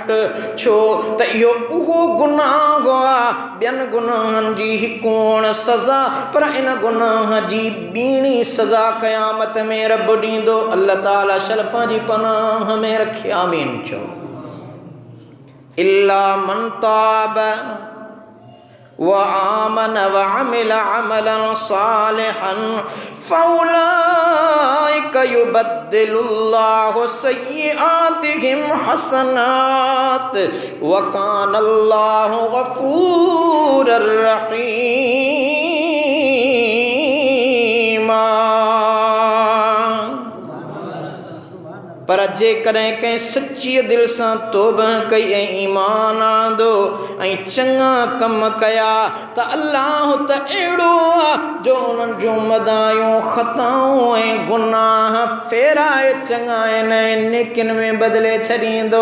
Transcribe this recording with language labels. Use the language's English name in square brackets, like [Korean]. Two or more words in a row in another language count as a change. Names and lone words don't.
[Sindhi] छो त इहो उहो गुनाह आहे, ॿियनि गुनाहनि जी हिकु सज़ा, पर इन गुनाह जी ॿीणी सज़ा क़यामत में रब ॾींदो। अल्लाह ताला शल पंहिंजी पनाह में रखे, आमीन चओ। [Arabic] إلا من تاب و آمن و عمل عملا صالحا فأولئك يبدل الله سيئاتهم حسنات و كان الله غفورا رحيما. [Sindhi] पर जेकॾहिं कंहिं सची दिलि सां तौबा कई ऐं ईमान आंदो ऐं चङा कम कया त अल्लाह त अहिड़ो आहे जो उन्हनि जूं मदायूं ख़ताऊं ऐं गुनाह फेराए चङा ऐं नेकिन में बदिले छॾींदो।